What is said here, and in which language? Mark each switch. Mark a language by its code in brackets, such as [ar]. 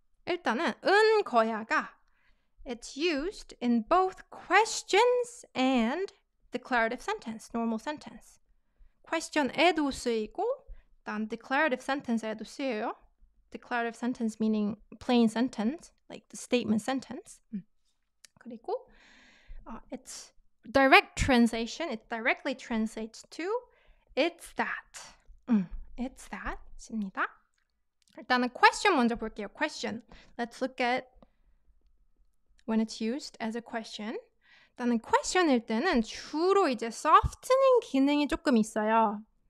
[ko] 일단은 거야가 [en] it's used in both questions and declarative sentence, normal sentence. [ko] question에도 쓰이고 일단 declarative sentence에도 쓰여요. [en] declarative sentence meaning plain sentence, like the statement sentence. [ko] 그리고 [en] it's direct translation. It directly translates to it's that. It's that. [ko] 입니다. 일단은 question 먼저 볼게요. [en] question. Let's look at when it's used as a question. [ko] 일단은 question일 때는 주로 이제 softening 기능이 조금 있어요.